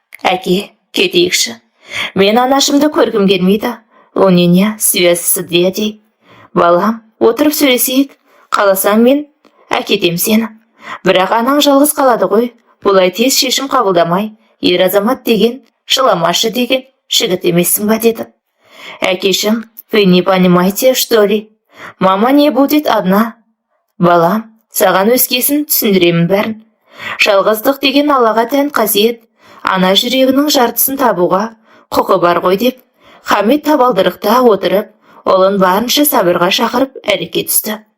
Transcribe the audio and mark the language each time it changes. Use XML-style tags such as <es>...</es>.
<kk>«Әке, кетейікші. Мен анашымды көргім келмейді.</kk> <ru>У меня связь с дядей.</ru> <kk>Балам, отырып сөйлесейік. Қаласаң мен әкетем сені. Бірақ анаң жалғыз қалады ғой. Бұлай тез шешім қабылдамай, ер азамат деген, жыламашы деген жігіт емессің ба?» деді.</kk> <ru>«Әкешім, вы не понимаете, что ли? Мама не будет одна».</ru> <kk>«Балам, саған өскесін түсіндіремін бәрін. Жалғыздық деген Аллаға тән қасиет. Ана жүрегінің жартысын табуға құқы бар ғой» деп Хамит табалдырықта отырып, ұлын барынша сабырға шақырып әрекет түсті.</kk>